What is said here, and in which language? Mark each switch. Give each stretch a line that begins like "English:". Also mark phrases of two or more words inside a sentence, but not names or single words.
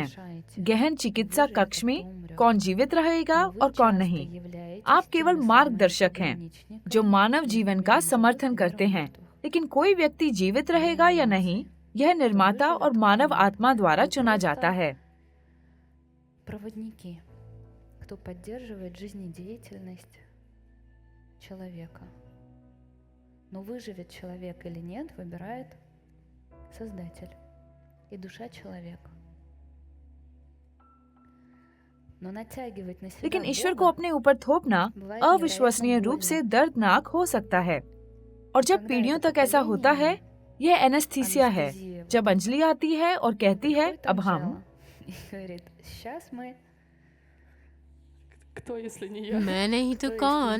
Hindi: गहन चिकित्सा कक्ष में कौन जीवित रहेगा और कौन नहीं। आप केवल मार्गदर्शक हैं जो मानव जीवन का समर्थन करते हैं, लेकिन कोई व्यक्ति जीवित रहेगा या नहीं, यह निर्माता और मानव आत्मा द्वारा चुना जाता है।
Russian: кто поддерживает жизнедеятельность человека. Но выживет человек или нет, выбирает Создатель и душа человека. Но натягивать на себя
Hindi: लेकिन ईश्वर को अपने ऊपर थोपना अविश्वसनीय रूप से दर्दनाक हो सकता है। और जब पीढ़ियों तक ऐसा होता है, यह एनेस्थीसिया है। जब अंजलि आती है और कहती है, अब हम, मैं नहीं तो कौन,